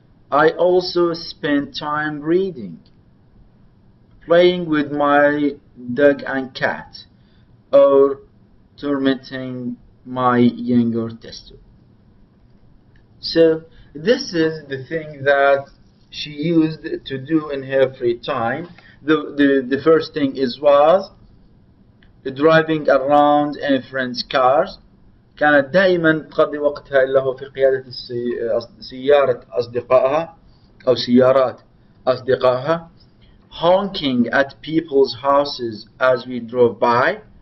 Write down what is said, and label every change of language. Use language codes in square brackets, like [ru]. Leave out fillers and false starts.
[en] I also spent time reading, playing with my dog and cat, or tormenting my younger sister. So this is the thing that she used to do in her free time. The first thing was driving around in friends' cars. [ar] كانت دائما تقضي وقتها إلا هو في قيادة سيارة أصدقائها أو سيارات أصدقائها. [en] Honking at people's houses as we drove by.